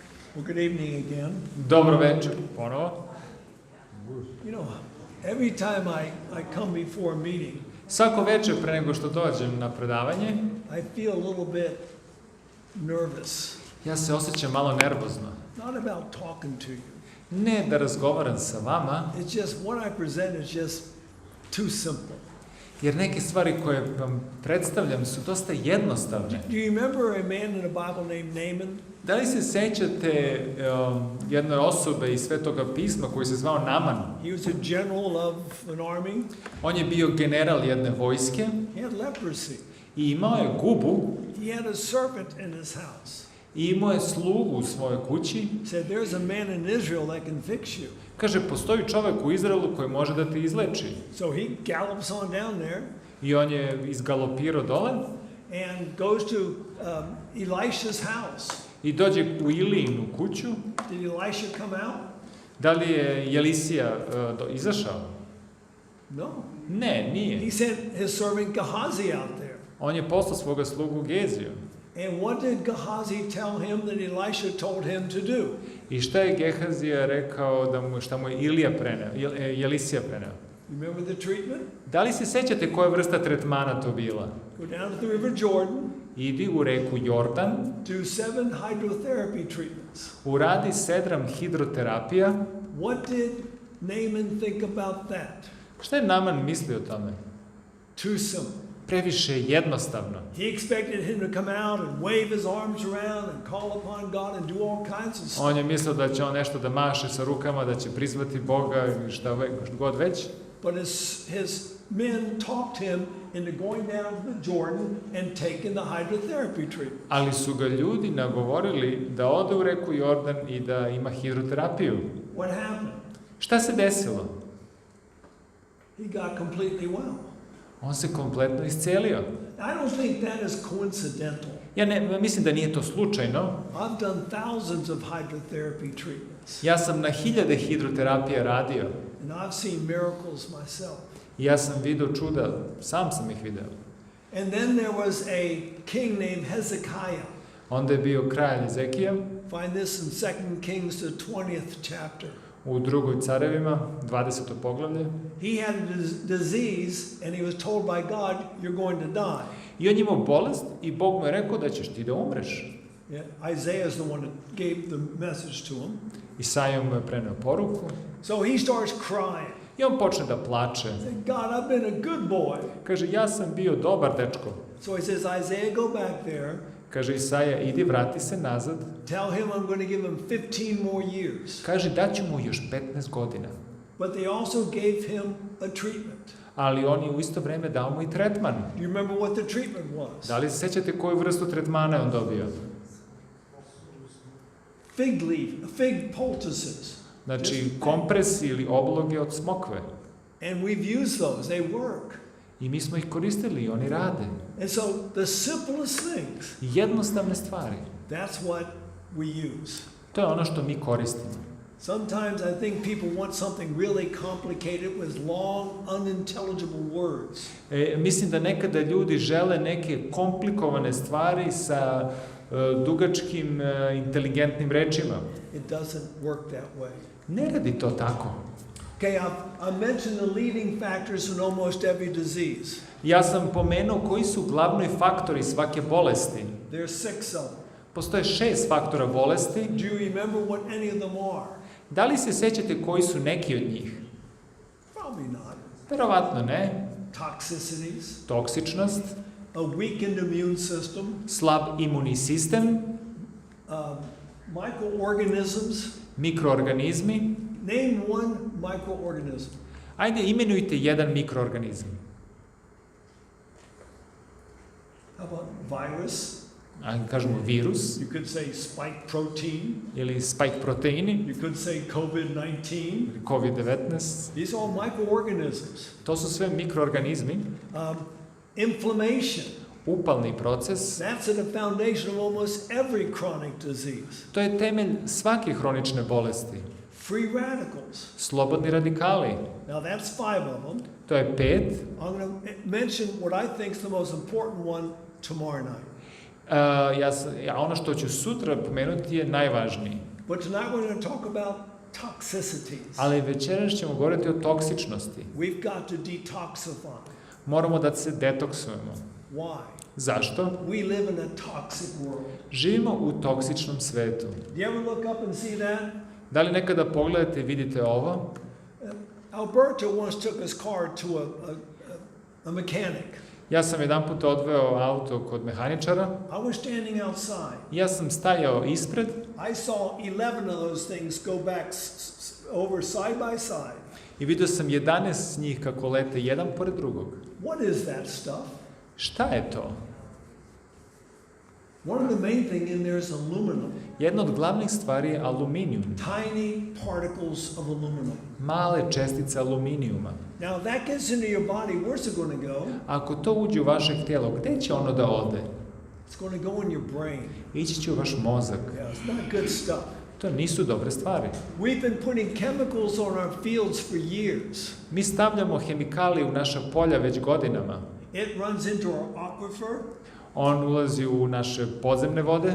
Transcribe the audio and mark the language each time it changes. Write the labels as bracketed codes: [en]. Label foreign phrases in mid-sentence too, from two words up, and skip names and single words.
[en] Well, good evening again. [sr] Dobro večer, ponovo. [en] You know, every time I come before a meeting, [sr] Svako večer pre nego što dođem na predavanje, [en] I feel a little bit nervous. [sr] ja se osjećam malo nervozno. [en] Not about talking to you. [sr] Ne da razgovaram sa vama, [en] It's just what I present is just too simple. [sr] jer neke stvari koje vam predstavljam su dosta jednostavne. [en] Do you remember a man in the Bible named Naaman? [sr] Da li se sećate jedne osobe iz Svetoga pisma koji se zvao Naman? [en] He was a general of an army. [sr] On je bio general jedne vojske [en] He had leprosy. [sr] i imao je gubu [en] He had a servant in his house. [sr] i imao je slugu u svojoj kući. [en] Said, there's a man in Israel that can fix you. [sr] Kaže, postoji čovjek u Izraelu koji može da te izleči. [en] So he gallops on down there [sr] I on je izgalopirao dole [en] and goes to Elisha's house. [sr] i dođe u Ilijinu kuću. [en] Did Elisha come out? [sr] Da li je Elisija izašao? [en] No. [sr] Ne, nije. [en] He sent his servant Gehazi out there. [sr] On je poslao svoga slugu Geziju. [en] And what did Gehazi tell him that Elisha told him to do? [sr] I šta je Gehazija rekao šta mu je Elisija preneo? [en] You remember the treatment? [sr] Da li se sećate koja vrsta tretmana to bila? [en] Go down to the river Jordan, [sr] Idi u reku Jordan, [en] do 7 hydrotherapy treatments. [sr] uradi 7 hidroterapija. [en] What did Naaman think about that? [sr] Šta je Naman mislio o tome? [en] Too simple. [sr] Previše jednostavno. [en] He expected him to come out and wave his arms around and call upon God and do all kinds of stuff. [sr] On je mislio da će on nešto da maše sa rukama, da će prizvati Boga i šta god već. [en] But his men talked him into going down to the Jordan and taking the hydrotherapy treatment. [sr] Ali su ga ljudi nagovorili da ode u reku Jordan i da ima hidroterapiju. [en] What happened? [sr] Šta se desilo? [en] He got completely well. [sr] On se kompletno iscelio. [en] I don't think that is coincidental. [sr] Ja mislim da nije to slučajno. [en] I've done thousands of hydrotherapy treatments. [sr] Ja sam na 1000 hidroterapija radio. [en] And I've seen miracles myself. [sr] I ja sam video čuda, sam sam ih video. [en] And then there was a king named Hezekiah. [sr] Onda je bio kralj Ezekija. [en] Find this in 2 Kings, the 20th chapter. [sr] U drugoj carevima, 20. poglavlje. [en] He had a disease and he was told by God, you're going to die. [sr] I on je imao bolest i Bog mu je rekao da ćeš ti da umreš. [en] Yeah, Isaiah is the one that gave the message to him. [sr] Isaija mu je preneo poruku. [en] So he starts crying. [sr] I on počne da plače. [en] God, I've been a good boy. [sr] Kaže, ja sam bio dobar dečko. [en] So he says, Isaiah, go back there. [sr] Kaže Isaija, idi, vrati se nazad. [en] Tell him I'm going to give him 15 more years. [sr] Kaže, daću mu još 15 godina. [en] But they also gave him a treatment. [sr] Ali on je u isto vreme dao mu i tretman. [en] Do you remember what the treatment was? [sr] Da li se sećate koju vrstu tretmana je on dobio? [en] Fig poultices. [sr] Znači, kompresi ili obloge od smokve. [en] And we've used those. They work. [sr] I mi smo ih koristili i oni rade. [en] And so the simplest things, [sr] Jednostavne stvari. [en] that's what we use. [sr] To je ono što mi koristimo. [en] Sometimes I think people want something really complicated with long, unintelligible words. [sr] Mislim da nekada ljudi žele neke komplikovane stvari sa dugačkim, inteligentnim rečima. [en] It doesn't work that way. [sr] Ne radi to tako. [en] Okay, I mentioned the leading factors in almost every disease. [sr] Ja sam pomenuo koji su glavni faktori svake bolesti. [en] There's 6 of them. [sr] Postoje 6 faktora bolesti. [en] Do you remember what any of them are? [sr] Da li se sećate koji su neki od njih? [en] Probably not. [sr] Verovatno ne. [en] Toxicities, [sr] Toksičnost, [en] a weakened immune system, [sr] slab imunni sistem, [en] microorganisms. [sr] mikroorganizmi. [en] Name one microorganism. [sr] Ajde, imenujte jedan mikroorganizam. [en] How about virus? [sr] Ajde, kažemo virus. [en] You could say spike protein. [sr] Ili spike proteini. [en] You could say COVID-19. [sr] COVID-19. [en] These are all microorganisms. [sr] To su sve mikroorganizmi. [en] Inflammation. [sr] Upalni proces. [en] That's at the foundation of almost every chronic disease. [sr] To je temelj svake hronične bolesti. [en] Free radicals. [sr] Slobodni radikali. [en] Now that's 5 of them. [sr] To je 5. [en] I'm going to mention what I think is the most important one tomorrow night. [sr] Ono što ću sutra pomenuti je najvažniji. [en] But tonight we're going to talk about toxicities. [sr] Ali večeras ćemo govoriti o toksičnosti. [en] We've got to detoxify. [sr] Moramo da se detoksujemo. [en] Why? [sr] Zašto? [en] We live in a toxic world. [sr] Živimo u toksičnom svetu. [en] Do you ever look up and see that? [sr] Da li nekada pogledate i vidite ovo? [en] Alberto once took his car to a mechanic. [sr] Ja sam jedanput odveo auto kod mehaničara. [en] I was standing outside. [sr] Ja sam stajao ispred. [en] I saw 11 of those things go back over side by side. [sr] I vidio sam 11 njih kako lete jedan pored drugog. [en] What is that stuff? [sr] Šta je to? [en] One of the main thing in there is aluminum. [sr] Jedna od glavnih stvari je aluminijum. [en] Tiny particles of aluminum. [sr] Male čestice aluminijuma. [en] Now if that gets into your body, where's it going to go? [sr] Ako to uđe u vaše tijelo, gde će ono da ode? [en] It's going to go in your brain. [sr] Ići će u vaš mozak. [en] Yeah, it's not good stuff. [sr] To nisu dobre stvari. [en] We've been putting chemicals on our fields for years. [sr] Mi stavljamo hemikalije u naša polja već godinama. [en] It runs into our aquifer. [sr] On ulazi u naše podzemne vode.